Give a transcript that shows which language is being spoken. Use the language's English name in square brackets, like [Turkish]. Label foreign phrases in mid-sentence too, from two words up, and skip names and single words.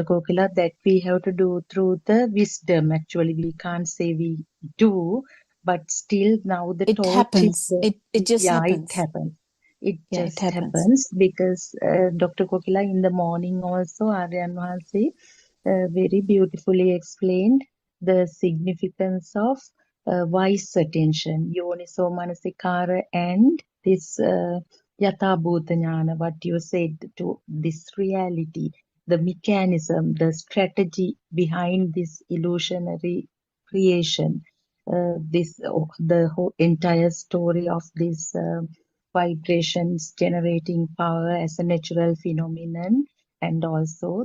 [English] Kokila, that we have to do through the wisdom. Actually, we can't say we do, but still now the It torch is happens. there. It just Yeah, it happens. happens. It Yeah, it just happens. happens because Dr. Kokila in the morning also, Aryan Vahanse very beautifully explained the significance of wise attention, [Pali] yoniso manasikara, [English] and this [Pali] yatha bhuta jnana, [English] what you said to this reality, the mechanism, the strategy behind this illusionary creation, the whole entire story of this vibrations generating power as a natural phenomenon, and also